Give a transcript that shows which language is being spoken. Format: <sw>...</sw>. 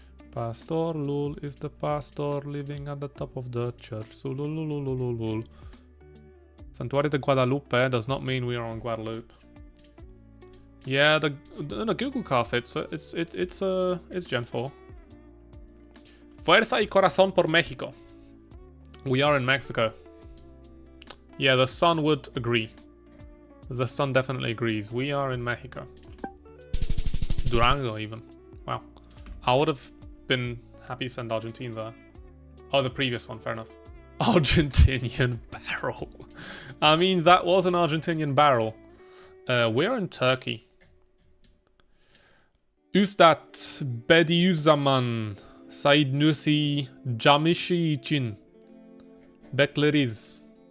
<en>Pastor Lul is the pastor living at the top of the church. Sulululululul. Santuario de Guadalupe does not mean we are on Guadalupe. Yeah, the Google car fits. It's Gen 4.</en> <es>Fuerza y corazón por México.</es> <en>We are in Mexico. Yeah, the sun would agree. The sun definitely agrees. We are in Mexico. Durango, even. Wow. I would have been happy to send Argentina there. Oh, the previous one, fair enough. Argentinian barrel. I mean, that was an Argentinian barrel. We're in Turkey.</en> <tr>Üstad Bediüzzaman Said Nursi Camişi için bekleriz.</tr>